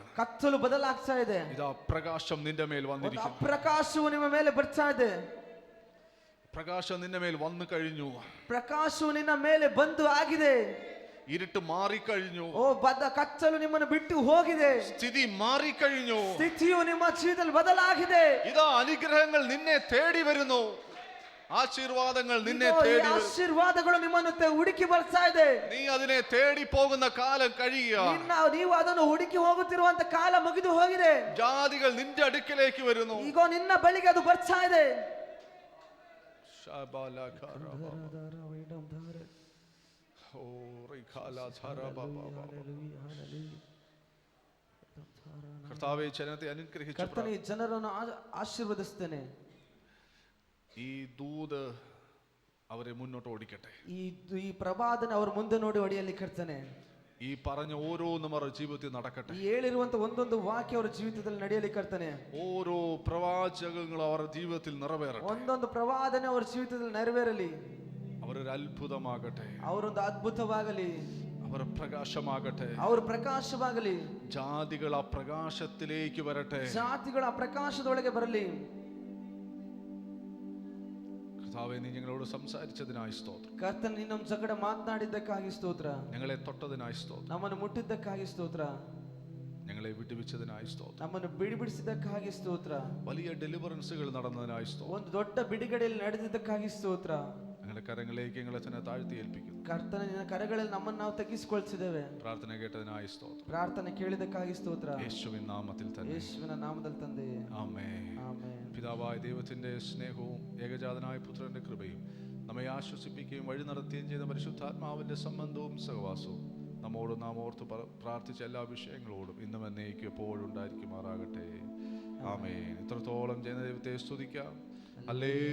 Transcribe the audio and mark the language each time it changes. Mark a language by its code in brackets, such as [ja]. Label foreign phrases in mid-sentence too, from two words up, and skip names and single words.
[kn] ಕತ್ತಲು ಬದಲಾಗ್ತಾ ಇದೆ. [ml] ഇതാ പ്രകാശം നിന്റെ മേൽ വന്നിരിക്കുന്നു. [kn] ಪ್ರಕಾಶವು ನಿಮ್ಮ ಮೇಲೆ ಬರ್ತಾ ಇದೆ. [ml] പ്രകാശം നിന്റെ മേൽ വന്നു കഴിഞ്ഞു. [kn] ಪ್ರಕಾಶವು ನಿನ್ನ ಮೇಲೆ ಬಂದು ಆಗಿದೆ. [ml] ഇരുട്ട് മാറിക്കഴിഞ്ഞു. [kn] ಕತ್ತಲು ನಿಮ್ಮನ್ನು ಬಿಟ್ಟು ಹೋಗಿದೆ. [ml] സ്ഥിതി മാറിക്കഴിഞ്ഞു. [kn] ಸ್ಥಿತಿಯು ನಿಮ್ಮ ಜೀವಿತದಲ್ಲಿ ಬದಲಾಗಿದೆ. [ml] ഇതാ അനുഗ്രഹങ്ങൾ നിന്നെ തേടി വരുന്നു. ആശീർവാദങ്ങൾ നിന്നെ തേടി വരുന്നു. [kn] ಆಶೀರ್ವಾದಗಳು ನಿಮ್ಮನ್ನು ಹುಡುಕಿ ಬರ್ತಾ ಇದೆ. [ml] നീ അതിനെ തേടി പോകുന്ന കാലം കഴിയുക. [kn] ನೀವು ಅದನ್ನು ಹುಡುಕಿ ಹೋಗುತ್ತಿರುವಂತ ಕಾಲ ಮುಗಿದು ಹೋಗಿದೆ. [ml] ജാതികൾ നിന്റെ അടുക്കലേക്ക് വരുന്നു. [kn] ಈಗ ನಿನ್ನ ಬಳಿಗೆ ಅದು ಬರ್ತಾ ಇದೆ. [ml] കർത്താവേ, ജനത്തെ അനുഗ്രഹിച്ചു. [kn] ಕರ್ತನೇ, ಜನರನ್ನು ಆಶೀರ್ವದಿಸ್ತೇನೆ. [ml] ഈ ദൂത് അവരെ മുന്നോട്ട് ഓടിക്കട്ടെ. [kn] ಈ ಪ್ರವಾದನೆ ಅವರ ಮುಂದೆ ನೋಡಿ ಹೊಡೆಯಲಿ ಕರ್ತನೆ. [ml] ഈ പറഞ്ഞ ഓരോന്നും അവരുടെ ജീവിതത്തിൽ നടക്കട്ടെ. [kn] ಈ ಹೇಳಿರುವಂತ ಒಂದೊಂದು ವಾಕ್ಯ ಅವರ ಜೀವಿತದಲ್ಲಿ ನಡೆಯಲಿ ಕರ್ತನೆ. [ml] ഓരോ പ്രവാചകങ്ങളും അവരുടെ ജീവിതത്തിൽ നിറവേറട്ടെ. [kn] ಒಂದೊಂದು ಪ್ರವಾದನೆ ಅವರ ಜೀವಿತದಲ್ಲಿ ನೆರವೇರಲಿ. [ml] അവരൊരു അത്ഭുതമാകട്ടെ. [kn] ಅವರೊಂದು ಅದ್ಭುತವಾಗಲಿ. [ml] അവർ പ്രകാശമാകട്ടെ. [kn] ಅವರು ಪ್ರಕಾಶವಾಗಲಿ. [ml] ജാതികൾ ആ പ്രകാശത്തിലേക്ക് വരട്ടെ. [kn] ಜಾತಿಗಳು ಆ ಪ್ರಕಾಶದೊಳಗೆ ಬರಲಿ. [ml] കർത്താവേ, നീ ഞങ്ങളോട് സംസാരിച്ചതിനായി സ്തോത്രം. [kn] ಕರ್ತನ ನೀನು ನಮ್ಮ ಜಗಡ ಮಾತನಾಡಿದ್ದಕ್ಕಾಗಿ ಸ್ತೋತ್ರ. [ml] ഞങ്ങളെ തൊട്ടതിനായി സ്തോത്രം. [kn] ನಮ್ಮನ್ನು ಮುಟ್ಟಿದ್ದಕ್ಕಾಗಿ ಸ್ತೋತ್ರ. [ml] ഞങ്ങളെ വിടുവിച്ചതിനായി സ്തോത്രം. [kn] ನಮ್ಮನ್ನು ಬಿಡಿಸಿದ್ದಕ್ಕಾಗಿ ಸ್ತೋತ್ರ. [ml] വലിയ ഡെലിവറൻസുകൾ നടന്നതിനായി സ്തോത്രം. [kn] ಒಂದು ದೊಡ್ಡ ಬಿಡುಗಡೆಯಲ್ಲಿ ನಡೆದಿದ್ದಕ್ಕಾಗಿ ಸ್ತೋತ್ರ. [ml] ഞങ്ങളുടെ കരങ്ങളിലേക്ക് ഞങ്ങളെ തന്നെ താഴ്ത്തി ഏൽപ്പിക്കുന്നു. [kn] ಕರ್ತನ ನಿನ್ನ ಕರಗಳಲ್ಲಿ ನಮ್ಮನ್ನು ನಾವು ತಗ್ಗಿಸಿಕೊಳ್ತಿದ್ದೇವೆ. [ml] പ്രാർത്ഥന കേട്ടതിനായി സ്തോത്രം. [kn] ಪ್ರಾರ್ಥನೆ ಕೇಳಿದಕ್ಕಾಗಿ ಸ್ತೋತ್ರ. [ml] യേശുവിൻ നാമത്തിൽ തന്നെ. [kn] ಯೇಸುವಿನ ನಾಮದಲ್ಲಿ ತಂದೆಯೇ, [ml] ആമേൻ. [kn] ಆಮೆನ್. [ml] പിതാവായ ദൈവത്തിന്റെ സ്നേഹവും ഏകജാതനായ പുത്രന്റെ കൃപയും നമ്മെ ആശ്വസിപ്പിക്കുകയും വഴി നടത്തുകയും ചെയ്ത പരിശുദ്ധാത്മാവിന്റെ സംബന്ധവും സഹവാസവും നമ്മോട് നാം ഓർത്ത് പ്രാർത്ഥിച്ച എല്ലാ വിഷയങ്ങളോടും ഇന്നും എന്നേക്കും എപ്പോഴും ഉണ്ടായിരിക്കുമാറാകട്ടെ. ആമേൻ. ഇത്രത്തോളം ജനദൈവത്തെ സ്തുതിക്കാം.